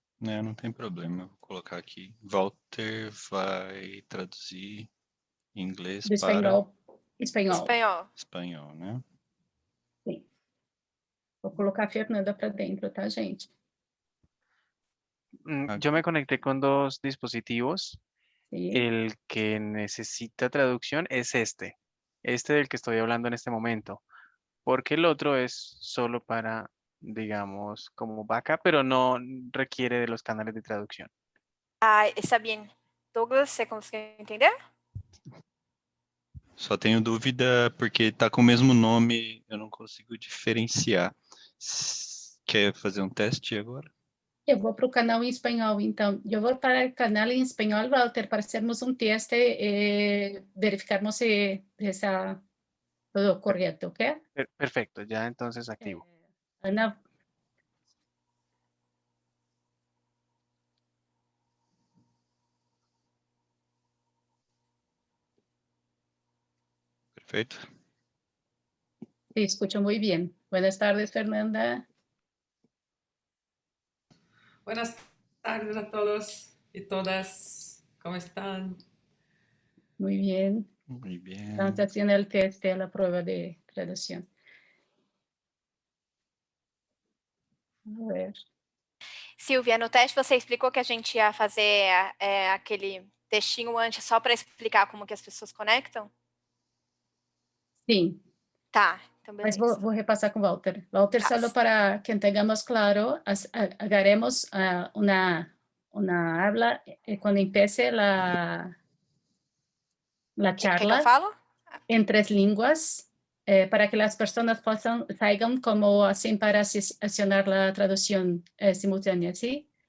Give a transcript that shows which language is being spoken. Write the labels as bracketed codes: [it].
[pt] Não tem problema, eu vou colocar aqui. Walter vai traduzir em inglês Do para espanhol. espanhol, né? Sim. Vou colocar a Fernanda para dentro, tá, gente? [es] Yo me conecté con dos dispositivos. [pt] Sim. [es] El que necesita traducción es este del que estoy hablando en este momento, porque el otro es solo para, digamos, como backup, pero no requiere de los canales de traducción. Ah, está bien. [pt] Douglas, você conseguiu entender? Só tenho dúvida porque tá com o mesmo nome, eu não consigo diferenciar. Quer fazer um teste agora? Eu vou para o canal em espanhol, então. Eu vou para o canal em espanhol, Walter, para fazermos um teste e verificarmos se está todo correto, ¿ok? [es] Perfecto, ya entonces activo. Ana. [pt] Perfeito. [es] Sí, escucho muy bien. Buenas tardes, Fernanda. Buenas tardes a todos y todas. ¿Cómo están? Muy bien. Muy bien. Estamos haciendo el test de la prueba de traducción. A ver. [pt] Silvia, no teste você explicou que a gente ia fazer aquele textinho antes só para explicar como que as pessoas conectam? Sim. Tá, então Mas beleza. vou repassar com o Walter. [es] Walter, solo para que tengamos claro, haremos una habla cuando empiece la charla [pt] que eu falo? [es] en 3 lenguas para que las personas salgan como así para accionar la traducción simultánea, ¿sí?